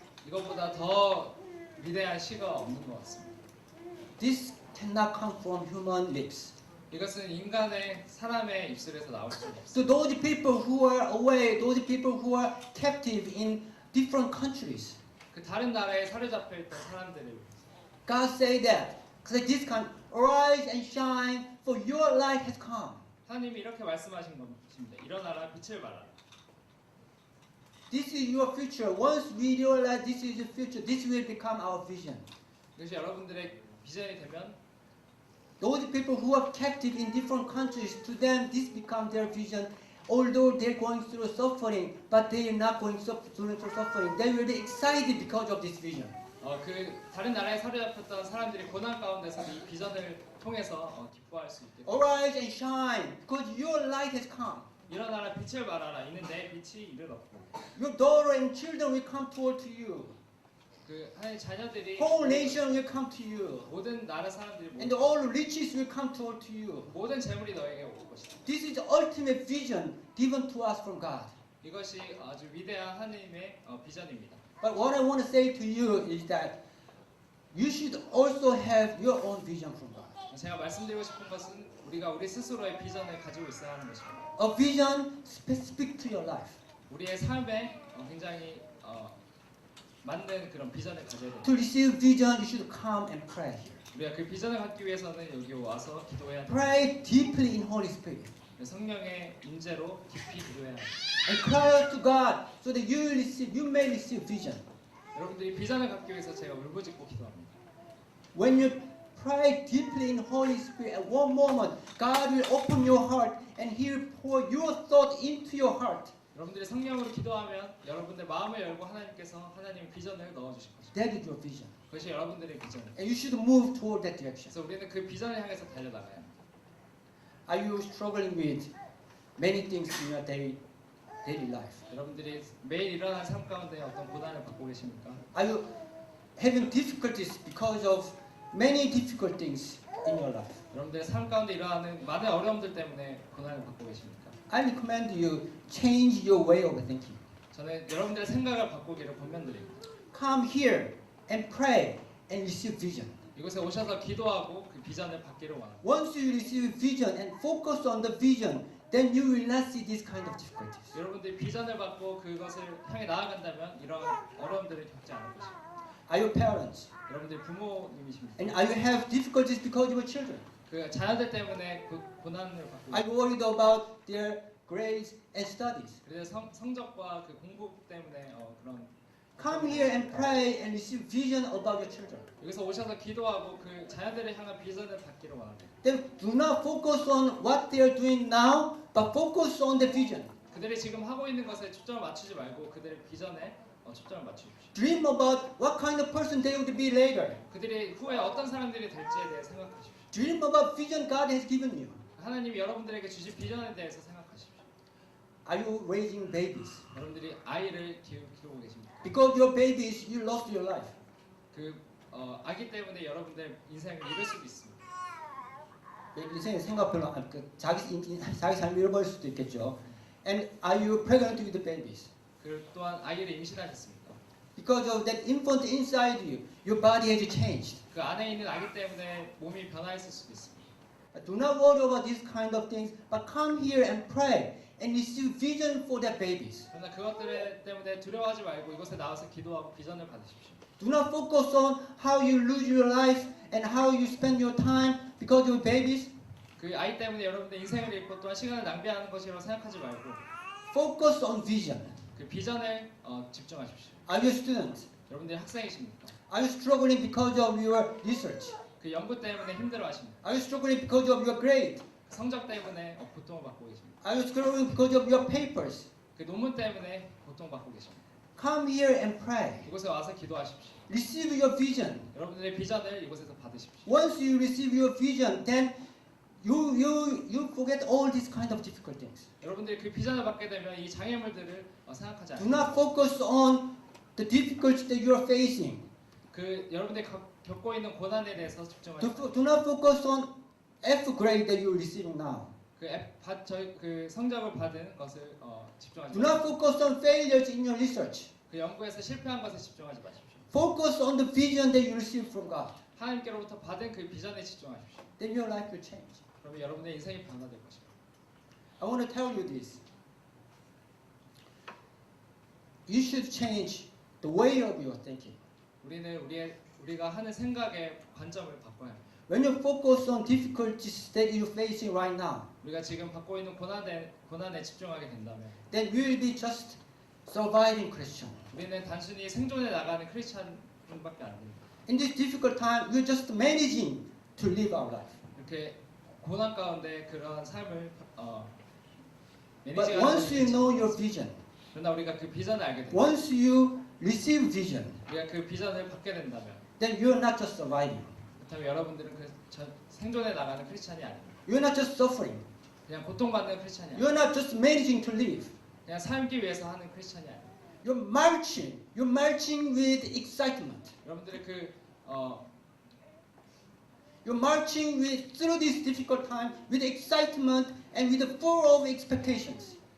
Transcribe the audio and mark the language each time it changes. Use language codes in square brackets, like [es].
[ko] 이것보다 더 위대한 시가 없는 것 같습니다. [en] This cannot come from human lips. [ko] 이것은 사람의 입술에서 나올 수가 없습니다. [en] So those people who are away, those people who are captive in different countries, [ko] 그 다른 나라에 사로잡혀 있던 사람들을 [en] God say that. Because this can arise and shine, for your light has come. [ko] 하나님이 이렇게 말씀하신 것입니다. 일어나라, 빛을 발하라. [en] This is your future. Once we realize this is the future, this will become our vision. [ko] 이것이 여러분들의 비전이 되면 [en] Those people who are captive in different countries, to them this becomes their vision. Although they're going through suffering, but they are not going through suffering. They will be excited because of this vision. [ko] 그 다른 나라에 사로잡혔던 사람들이 고난 가운데서 이 비전을 통해서 기뻐할 수 있게. [en] Arise and shine, because your light has come. [ko] 일어나라, 빛을 발하라. 이는 내 빛이 이르렀고. [en] Your daughter and children will come toward to you. [ko] 그 하나님의 자녀들이 [en] Whole nation will come to you. [ko] 모든 나라 사람들이 [en] And all riches will come toward to you. [ko] 모든 재물이 너에게 올 것이다. [en] This is the ultimate vision given to us from God. [ko] 이것이 아주 위대한 하나님의 비전입니다. [en] But what I want to say to you is that you should also have your own vision from God. [ko] 제가 말씀드리고 싶은 것은 우리가 우리 스스로의 비전을 가지고 있어야 하는 것입니다. [en] A vision specific to your life. [ko] 우리의 삶에 굉장히 맞는 그런 비전을 가져야 됩니다. [en] To receive vision, you should come and pray here. [ko] 우리가 그 비전을 갖기 위해서는 여기 와서 기도해야 됩니다. [en] Pray deeply in Holy Spirit. [ko] 성령의 임재로 깊이 기도해야 합니다. [en] And cry out to God so that you may receive vision. [ko] 여러분들이 비전을 갖기 위해서 제가 울부짖고 기도합니다. [en] When you pray deeply in Holy Spirit, at one moment, God will open your heart and He will pour your thought into your heart. [ko] 여러분들이 성령으로 기도하면 여러분들 마음을 열고 하나님께서 하나님의 비전을 넣어주실 것입니다. [en] That is your vision. [ko] 그것이 여러분들의 비전입니다. [en] And you should move toward that direction. [ko] 그래서 우리는 그 비전을 향해서 달려나가야 합니다. [en] Are you struggling with many things in your daily life? [ko] 여러분들이 매일 일어나는 삶 가운데 어떤 고난을 받고 계십니까? [en] Are you having difficulties because of many difficult things in your life? [ko] 여러분들의 삶 가운데 일어나는 많은 어려움들 때문에 고난을 받고 계십니까? [en] I recommend you change your way of thinking. [ko] 저는 여러분들의 생각을 바꾸기를 권면드립니다. [en] Come here and pray and receive vision. [ko] 이곳에 오셔서 기도하고 그 비전을 받기를 원합니다. [en] Once you receive vision and focus on the vision, then you will not see this kind of difficulties. [ko] 여러분들이 비전을 받고 그것을 향해 나아간다면 이런 어려움들을 겪지 않을 것입니다. [en] are your parents. [ko] 여러분들이 부모님이십니다. [en] And are you have difficulties because of your children? [ko] 그 자녀들 때문에 고난을 받고 [en] Are you worried about their grades and studies? [ko] 그래서 성적과 그 공부 때문에 그런 [en] Come here and pray and receive vision about your children. [ko] 여기서 오셔서 기도하고 그 자녀들을 향한 비전을 받기를 원합니다. [en] Then do not focus on what they are doing now, but focus on the vision. [ko] 그들이 지금 하고 있는 것에 초점을 맞추지 말고 그들의 비전에 초점을 맞추십시오. [en] Dream about what kind of person they would be later. [ko] 그들이 후에 어떤 사람들이 될지에 대해 생각하십시오. [en] Dream about vision God has given you. [ko] 하나님이 여러분들에게 주신 비전에 대해서 생각하십시오. [en] Are you raising babies? [ko] 여러분들이 아이를 키우고 계십니까? [en] Because your babies, you lost your life. [ko] 그 아기 때문에 여러분들 인생을 잃을 수도 있습니다. 인생의 생각별로 자기 삶을 잃어버릴 수도 있겠죠. [en] And are you pregnant with the babies? [ko] 그 또한 아이를 임신하셨습니까? [en] Because of that infant inside you, your body has changed. [ko] 그 안에 있는 아기 때문에 몸이 변화했을 수도 있습니다. [en] Do not worry about these kind of things, but come here and pray and receive vision for their babies. [ko] 그러나 그것들 때문에 두려워하지 말고 이곳에 나와서 기도하고 비전을 받으십시오. [en] Do not focus on how you lose your life and how you spend your time because of babies. [ko] 그 아이 때문에 여러분들 인생을 잃고 또한 시간을 낭비하는 것이라고 생각하지 말고 [en] Focus on vision. [ko] 그 비전에 집중하십시오. [en] Are you students? [ko] 여러분들이 학생이십니까? [en] Are you struggling because of your research? [ko] 그 연구 때문에 힘들어하십니까? [en] Are you struggling because of your grade? [ko] 성적 때문에 고통을 받고 계십니까? [en] Are you struggling because of your papers? [ko] 그 논문 때문에 고통받고 계십니까? [en] Come here and pray. [ko] 이곳에 와서 기도하십시오. [en] Receive your vision. [ko] 여러분들의 비전을 이곳에서 받으십시오. [en] Once you receive your vision, then you forget all these kind of difficult things. [ko] 여러분들이 그 비전을 받게 되면 이 장애물들을 생각하지 [en] Do [ko] 않습니다. [en] not focus on the difficulties that you are facing. [ko] 그 여러분들이 겪고 있는 고난에 대해서 집중하지 마십시오. [en] Do not focus on F grade that you are receiving now. [ko] 그 성적을 받은 것을 집중하지 [en] Do not [ko] 마십시오. [en] focus on failures in your research. [ko] 그 연구에서 실패한 것에 집중하지 마십시오. [en] Focus on the vision that you receive from God. [ko] 하나님께로부터 받은 그 비전에 집중하십시오. [en] Then your life will change. [ko] 그러면 여러분의 인생이 변화될 것입니다. [en] I want to tell you this. You should change the way of your thinking. [ko] 우리가 하는 생각의 관점을 바꿔야 합니다. [en] When you focus on difficulties that you're facing right now, [ko] 우리가 지금 받고 있는 고난에 집중하게 된다면 [en] then we will be just surviving Christian. [ko] 우리는 단순히 생존해 나가는 크리스찬뿐밖에 안 됩니다. [en] In this difficult time, we're just managing to live our life. [ko] 이렇게 고난 가운데 그런 삶을 [en] But [ko] 매니지하는 [en] once you know your vision, [ko] 그러나 우리가 그 비전을 알게 된다면 [en] once you receive vision, [ko] 우리가 그 비전을 받게 된다면 [en] then you're not just surviving. [ko] 그렇다면 여러분들은 생존해 나가는 크리스찬이 아닙니다. [en] You're not just suffering. [ko] 그냥 고통받는 크리스찬이 아닙니다. [en] You're not just managing to live. [ko] 그냥 살기 위해서 하는 크리스찬이 아닙니다. [en] You're marching. You're marching with excitement. [ko] 여러분들의 [en] You're marching through this difficult time with excitement and with full of expectations.